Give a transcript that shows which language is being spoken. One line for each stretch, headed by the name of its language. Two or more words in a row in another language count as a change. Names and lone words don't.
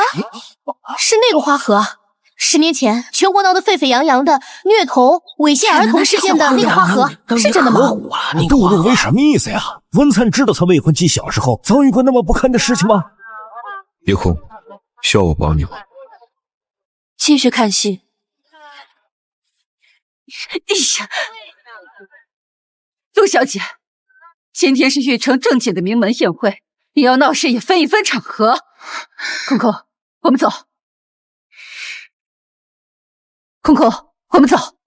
Chinese: 是那個花河。10年前全國鬧得沸沸揚揚的虐童、猥褻兒童事件的那個花河，是真的嗎？杜若薇什麼意思呀？文粲知道他未婚妻小時候遭遇過那麼不堪的事情嗎？夜空，需要我幫你嗎？繼續看戲。哎呀！陸小姐，今天是玉城正經的名門宴會，你要鬧事也分一分場合。空空，我們走。空空，我們走。